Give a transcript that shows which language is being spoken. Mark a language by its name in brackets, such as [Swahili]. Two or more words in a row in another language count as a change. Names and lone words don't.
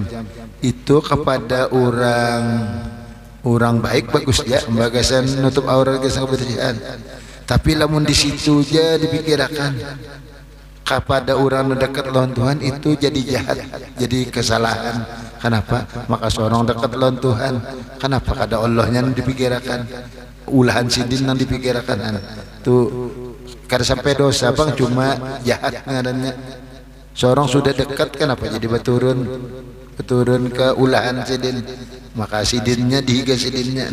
[Banjar] Itu kepada orang baik bagus ya, bagasan nutup aurat kebersihan. Tapi lamun di situ aja dipikirkan kepada orang dekat lawan Tuhan itu jadi jahat, jadi kesalahan. Kenapa? Maka seorang dekat lawan Tuhan, kenapa kada Allahnya dipikirkan, ulahan sidin yang dipikirkan tuh kada sampai dosa bang, cuma jahat ngarannya. Seorang sudah dekat kenapa jadi beturun ke ulahan sidin, maka sidinnya dihiga sidinnya.